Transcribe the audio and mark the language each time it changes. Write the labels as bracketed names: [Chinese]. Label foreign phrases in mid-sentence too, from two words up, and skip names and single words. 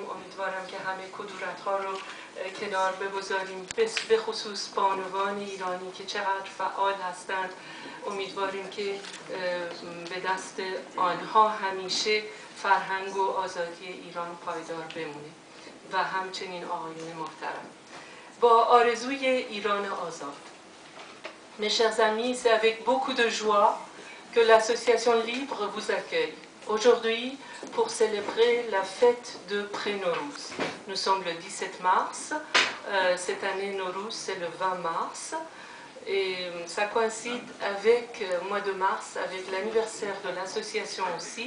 [Persian] امیدوارم که همه کدورت‌ها رو کنار بگذاریم، به خصوص بانوان ایرانی که چقدر فعال هستند. امیدواریم که به دست آنها همیشه فرهنگ و آزادی ایران پایدار بمونه و همچنین آقایون محترم. با آرزوی ایران آزاد. [French] Mes chers amis, c'est avec beaucoup de joie que l'association Libre vous accueille aujourd'hui pour célébrer la fête de Pré-Nowruz. Nous sommes le 17 mars, cette année Nowruz c'est le 20 mars et ça coïncide avec le mois de mars, avec l'anniversaire de l'association aussi.